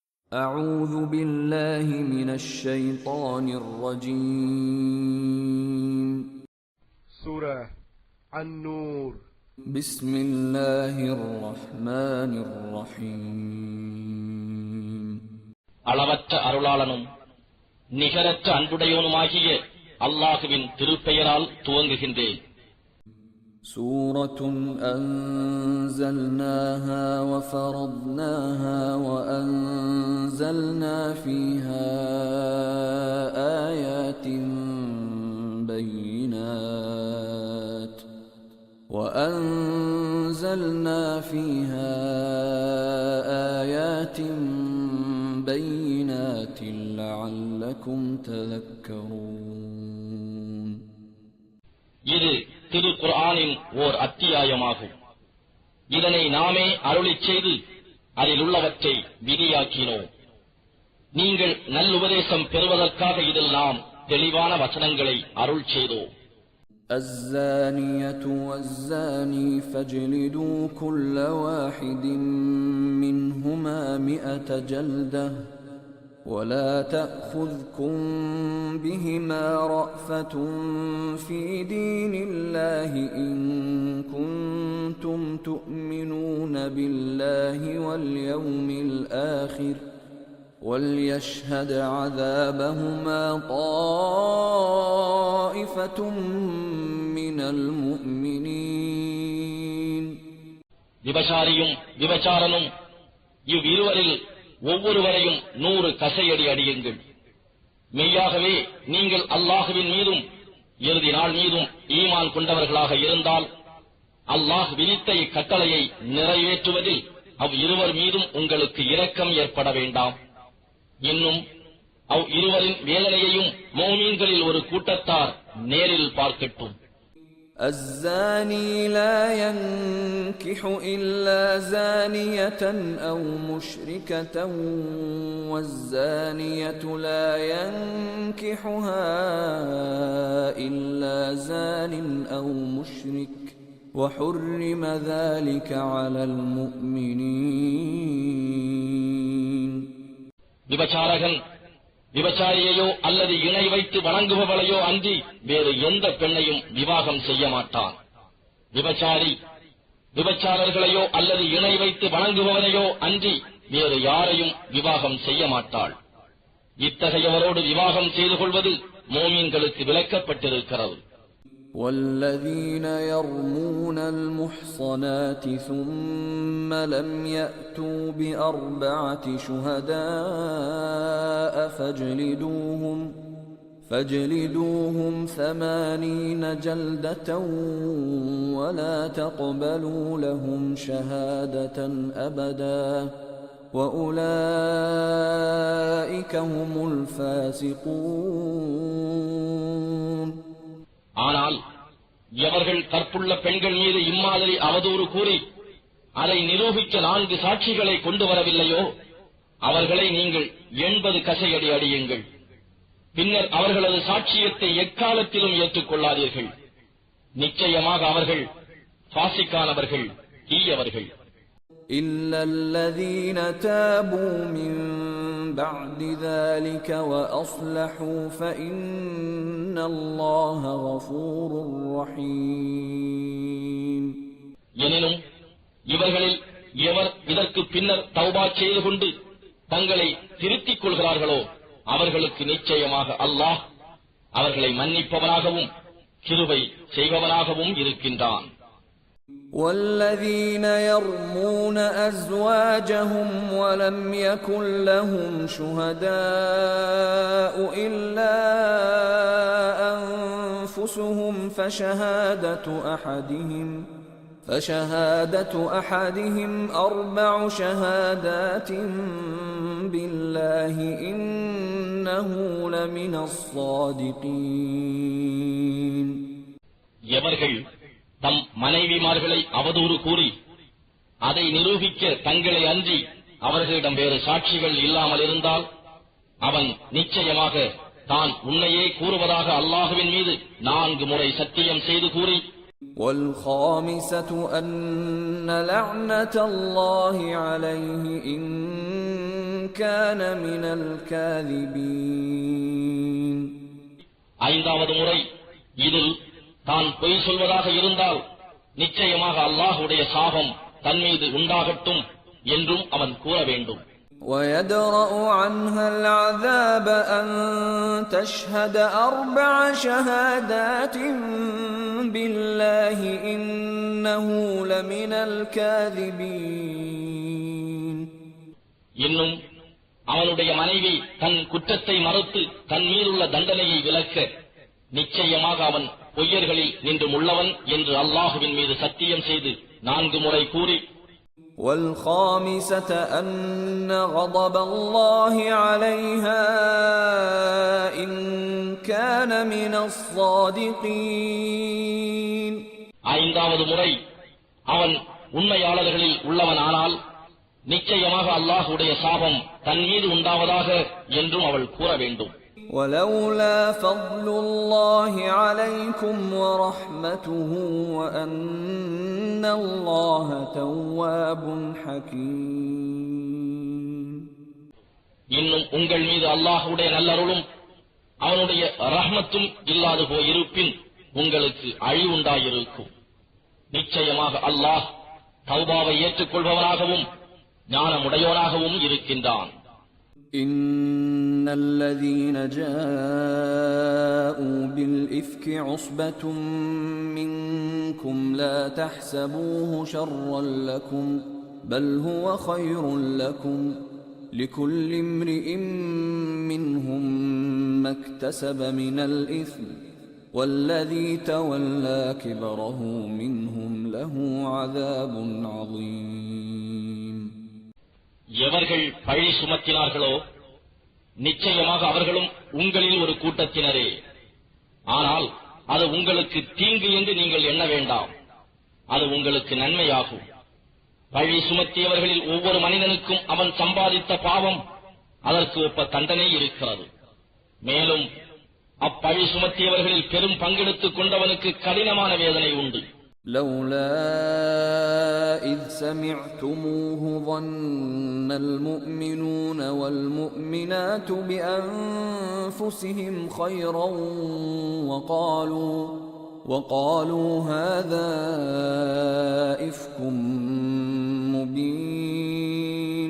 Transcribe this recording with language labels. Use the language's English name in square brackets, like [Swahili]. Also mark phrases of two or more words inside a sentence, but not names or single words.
[Arabic] أعوذ بالله من الشيطان الرجيم. سورة النور. بسم الله الرحمن الرحيم. [Tamil] அளவற்ற அருளாளனும் நிகரற்ற அன்புடையவனுமாகிய அல்லாஹுவின் திருப்பெயரால் துவங்குகின்றேன். [Arabic] سورة أنزلناها وفرضناها وأنزلنا فيها آيات بينات لعلكم تذكرون. [Tamil] இது திரு குர்ஆனின் ஓர் அத்தியாயமாகும். இதனை நாமே அருளிச் செய்து அதில் உள்ளவற்றை விதியாக்கினோம். நீங்கள் நல்லுபதேசம் பெறுவதற்காக இதில் நாம் தெளிவான வசனங்களை அருள் செய்தோம். [Arabic] الزانية والزاني فاجلدوا كل واحد منهما 100 جلدة ولا تأخذكم بهما رأفة في دين الله إن كنتم تؤمنون بالله واليوم الآخر وليشهد عذابهما طائفة من المؤمنين. [Tamil] விபசாரியும் விபச்சாரனும் இவ்விருவரில் ஒவ்வொருவரையும் 100 கசையடி அடியுங்கள். மெய்யாகவே நீங்கள் அல்லாஹுவின் மீதும் இறுதி நாள் மீதும் ஈமான் கொண்டவர்களாக இருந்தால் அல்லாஹ் விதித்த இக்கட்டளையை நிறைவேற்றுவதில் அவ்விருவர் மீதும் உங்களுக்கு இரக்கம் ஏற்பட வேண்டாம். இன்னும் அவ்விருவரின் வேதனையையும் மோமீன்களில் ஒரு கூட்டத்தார் நேரில் பார்க்கட்டும். [Arabic] الزاني لا ينكح إلا زانية أو مشركة والزانية لا ينكحها إلا زان أو مشرك وحرم ذلك على المؤمنين. [Tamil] விபச்சாரகன் விபச்சாரியையோ அல்லது இணை வைத்து வணங்குபவளையோ அன்றி வேறு எந்த பெண்ணையும் விவாகம் செய்ய மாட்டான். விபச்சாரி விபச்சாரர்களையோ அல்லது இணை வைத்து வணங்குபவனையோ அன்றி வேறு யாரையும் விவாகம் செய்ய மாட்டாள். இத்தகையவரோடு விவாகம் செய்து கொள்வது மோமீன்களுக்கு விலக்கப்பட்டிருக்கிறது. [Arabic] والذين يرمون المحصنات ثم لم يأتوا ب4 شهداء فاجلدوهم 80 جلدة ولا تقبلوا لهم شهادة أبدا وأولئك هم الفاسقون. [Tamil] ஆனால் எவர்கள் கற்புள்ள பெண்கள் மீது இம்மாதிரி அவதூறு கூறி அதை நிரூபிக்க 4 சாட்சிகளை கொண்டு வரவில்லையோ அவர்களை நீங்கள் 80 கசையடி அடியுங்கள். பின்னர் அவர்களது சாட்சியத்தை எக்காலத்திலும் ஏற்றுக்கொள்ளாதீர்கள். நிச்சயமாக அவர்கள் ஃபாசிக்கானவர்கள், தீயவர்கள். [Arabic] إلا الذين تابوا من بعد ذلك وأصلحوا فإن الله غفور رحيم. [Tamil] எனினும் இவர்களில் எவர் இதற்கு பின்னர் தௌபா செய்து கொண்டு தங்களை திருத்திக் கொள்கிறார்களோ அவர்களுக்கு நிச்சயமாக அல்லாஹ் அவர்களை மன்னிப்பவனாகவும் கிருபை செய்பவனாகவும் இருக்கின்றான். [Arabic] والذين يرمون أزواجهم ولم يكن لهم شهداء إلا أنفسهم فشهادة أحدهم 4 شهادات بالله إنه لمن الصادقين. [Tamil] எவர்கள் தம் மனைவிமார்களை அவதூறு கூறி அதை நிரூபிக்க தங்களை அன்றி அவர்களிடம் வேறு சாட்சிகள் இல்லாமல் இருந்தால் அவன் நிச்சயமாக தான் உன்னையே கூறுவதாக அல்லாஹுவின் மீது 4 முறை சத்தியம் செய்து கூறி [Arabic] والخامسة أن لعنة الله عليه إن كان من الكاذبين. [Tamil] ஐந்தாவது முறை இதில் தான் பொய் சொல்வதாக இருந்தால் நிச்சயமாக அல்லாஹ்வுடைய சாபம் தன் மீது உண்டாகட்டும் என்றும் அவன் கூற வேண்டும். [Arabic] ويدرأ عنها العذاب أن تشهد 4 شهادات بالله إنه لمن الكاذبين. [Tamil] இன்னும் அவனுடைய மனைவி தன் குற்றத்தை மறுத்து தன் மீதுள்ள தண்டனையை விலக்க நிச்சயமாக அவன் பொய்யர்களில் நின்றும் உள்ளவன் என்று அல்லாஹுவின் மீது சத்தியம் செய்து 4 முறை கூறி [Arabic] والخامسة أن غضب الله عليها إن كان من الصادقين. [Tamil] ஐந்தாவது முறை அவன் உண்மையாளர்களில் உள்ளவனானால் நிச்சயமாக அல்லாஹ்வுடைய சாபம் தன் மீது உண்டாவதாக என்றும் அவள் கூற வேண்டும். [Arabic] ولولا فضل الله عليكم ورحمته وأن الله تواب حكيم. [Tamil] இன்னும் உங்கள் மீது அல்லாஹ்வுடைய நல்லருளும் அவனுடைய ரஹ்மத்தும் இல்லாது போயிருப்பின் உங்களுக்கு அழிவுண்டாயிருக்கும். நிச்சயமாக அல்லாஹ் தௌபாவை ஏற்றுக்கொள்பவனாகவும் ஞானமுடையோனாகவும் இருக்கின்றான். [Arabic] إن الذين جاءوا بالإفك عصبة منكم لا تحسبوه شرا لكم بل هو خير لكم لكل امرئ منهم ما اكتسب من الإثم والذي تولى كبره منهم له عذاب عظيم. [Tamil] எவர்கள் பழி சுமத்தினார்களோ நிச்சயமாக அவர்களும் உங்களில் ஒரு கூட்டத்தினரே. ஆனால் அது உங்களுக்கு தீங்கு என்று நீங்கள் எண்ண வேண்டாம், அது உங்களுக்கு நன்மையாகும். பழி சுமத்தியவர்களில் ஒவ்வொரு மனிதனுக்கும் அவன் சம்பாதித்த பாவம் அதற்கு ஒப்ப தண்டனை இருக்கிறது. மேலும் அப்பழி சுமத்தியவர்களில் பெரும் பங்கெடுத்துக் கொண்டவனுக்கு கடினமான வேதனை உண்டு. [Arabic] لولا إذ سمعتموه ظن المؤمنون والمؤمنات بأنفسهم خيرا وقالوا هذا إفك مبين.